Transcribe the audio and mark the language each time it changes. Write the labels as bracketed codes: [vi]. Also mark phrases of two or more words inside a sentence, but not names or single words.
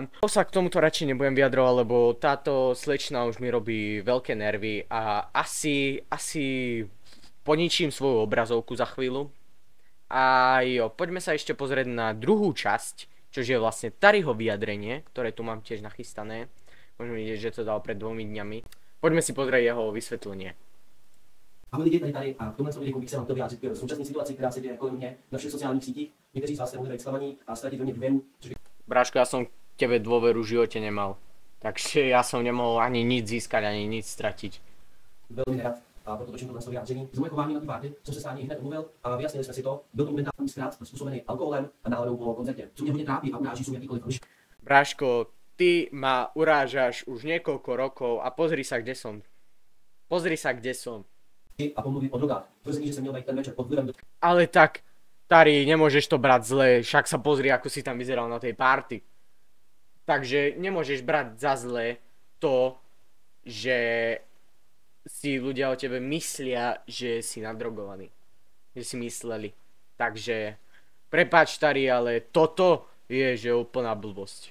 [sk] To sa k tomuto radšej nebudem vyjadrovať, lebo táto slečna už mi robí veľké nervy a asi poničím svoju obrazovku za chvíľu. A jo, poďme sa ešte pozrieť na druhú časť, čo je vlastne Tariho vyjadrenie, ktoré tu mám tiež nachystané. Môžeme vidieť, že to dal pred 2 dňami. Poďme si pozrieť jeho vysvetlenie. [cs] Ahoj lidi, tady a v tomhle videu bych se vám chtěl vyjádřit k současné situaci, která se děje kolem mě na všech sociálních sítích. Někteří z vás jste mohli být zklamaní a ztratit ve mně důvěru. [sk] Bráško, ja som tebe dôveru v živote nemal. Takže ja som nemohol ani nic získať, ani nic stratiť. [cs] Velmi nerad a proto točím tohle vyjádření. Z moje chování na té párty jsem se s Tání hned omluvil a vyjasnili jsme si to. Byl to momentální zkrát způsobený alkoholem a náladou po koncertě. Co mě hodně trápí a uráží jsou jakýkoliv ruš. [sk] Bráško, ty ma urážaš už niekoľko rokov a pozri sa, kde som. Pozri sa, kde som. [cs] A pomluvy o drogách. Tvrzení, že jsem měl být ten večer pod vlivem. [sk] Ale tak, Tari, nemôžeš to brať zle, však sa pozri, ako si tam vyzeral na tej party. Takže nemôžeš brať za zle to, že si ľudia o tebe myslia, že si nadrogovaný. Že si mysleli. Takže, prepáč, Tari, ale toto je, že úplná blbosť.